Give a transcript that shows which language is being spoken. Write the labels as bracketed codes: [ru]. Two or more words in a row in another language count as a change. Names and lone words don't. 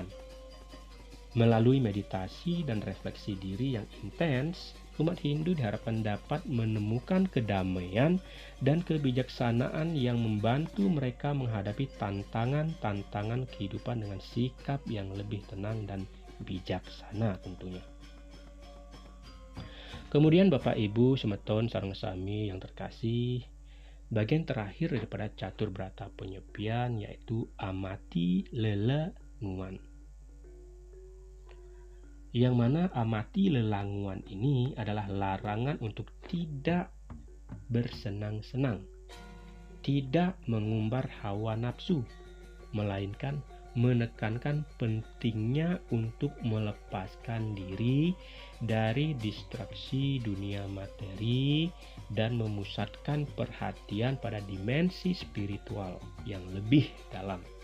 [id] Melalui meditasi dan refleksi diri yang intens, umat Hindu diharapkan dapat menemukan kedamaian dan kebijaksanaan yang membantu mereka menghadapi tantangan-tantangan kehidupan dengan sikap yang lebih tenang dan bijaksana tentunya. Kemudian Bapak Ibu [ban] semeton sareng sami [id] yang terkasih, bagian terakhir daripada catur brata penyepian yaitu amati lelanguan. Yang mana amati lelanguan ini adalah larangan untuk tidak bersenang-senang, tidak mengumbar hawa nafsu, melainkan menekankan pentingnya untuk melepaskan diri dari distraksi dunia materi dan memusatkan perhatian pada dimensi spiritual yang lebih dalam.